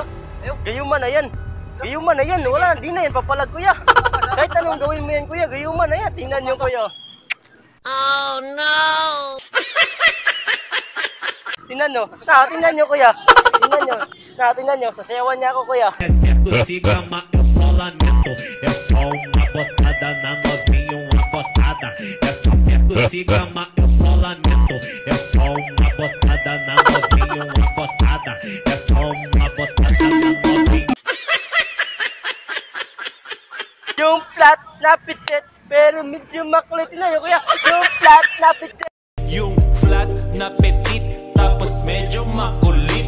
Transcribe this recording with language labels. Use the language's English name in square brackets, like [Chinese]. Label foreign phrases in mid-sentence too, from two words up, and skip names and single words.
[Filipino] Gayuma na yan. Gayuma na yan. Wala, di na yan papalag kuya. Kahit anong gawin mo yan kuya, gayuma na yan. Tingnan nyo kuya. [English] Oh no! [Filipino] Tingnan nyo. Tingnan nyo kuya. Tingnan nyo. Tingnan nyo. Sasayawan niya ako kuya. [Portuguese] Sigama, eu só lamento. É só uma botada na novinha, uma botada. É só certo, sigama, eu só lamento. É só uma botada na novinha, uma botada. É só uma botada na novinha. [Filipino] Yung flat na pitit, pero medyo makulit na yun kuya. Yung flat na pitit. Yung flat na petit tapos medyo makulit.